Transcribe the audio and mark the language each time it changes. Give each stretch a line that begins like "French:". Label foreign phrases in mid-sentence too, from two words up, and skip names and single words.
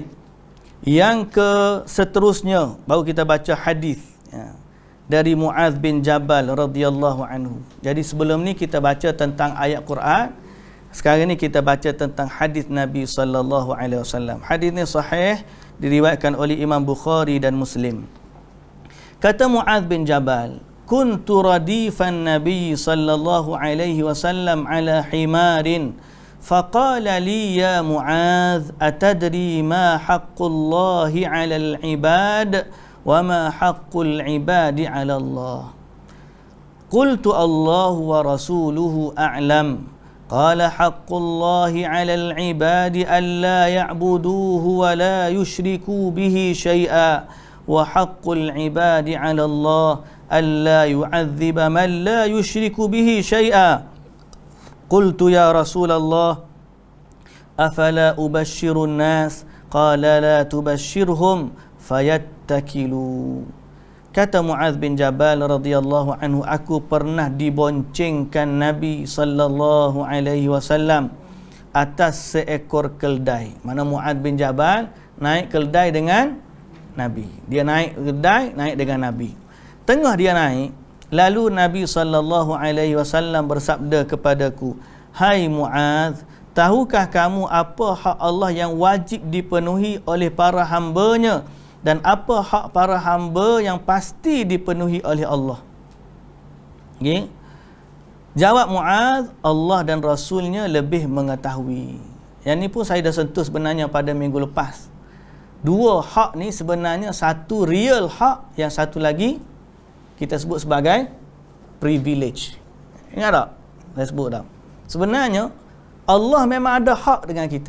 Malay: Yang seterusnya baru kita baca hadis dari Mu'adz bin Jabal
Arabic: رضي الله عنه.
Malay: Jadi sebelum ni kita baca tentang ayat Quran. Sekarang ni kita baca tentang hadis Nabi
Arabic: صلى الله عليه وسلم.
Malay: Hadis ni sahih, diriwayatkan oleh Imam Bukhari dan Muslim.
Arabic: Kata Mu'adz bin Jabal, كنت رديفا النبي صلى الله عليه وسلم على حمار فقال لي يا معاذ أتدري ما حق الله على العباد وما حق العباد على الله. قلت الله ورسوله أعلم. قال حق الله على العباد ألا يعبدوه ولا يشركوا به شيئا وحق العباد على الله ألا يعذب من لا يشرك به شيئا. قلت يا رسول الله أفلا أبشر الناس؟ قال لا تبشرهم فيتكلوا.
Malay: Kata Mu'adz bin Jabal
Arabic: رضي الله عنه,
Malay: aku pernah diboncengkan Nabi
Arabic: صلى الله عليه وسلم
Malay: atas seekor keldai. Mana Mu'adz bin Jabal naik keldai dengan Nabi. Dia naik keldai, naik dengan Nabi. Tengah dia naik, lalu Nabi
Arabic: صلى الله عليه وسلم
Malay: bersabda kepadaku, "Hai Mu'adz, tahukah kamu apa hak Allah yang wajib dipenuhi oleh para hamba-Nya? Dan apa hak para hamba yang pasti dipenuhi oleh Allah?" Okay. Jawab Mu'adz, Allah dan Rasulnya lebih mengetahui. Yang ni pun saya dah sentuh sebenarnya pada minggu lepas. Dua hak ni sebenarnya satu real hak, yang satu lagi kita sebut sebagai privilege. Ingat tak? Saya sebut tak? Sebenarnya Allah memang ada hak dengan kita.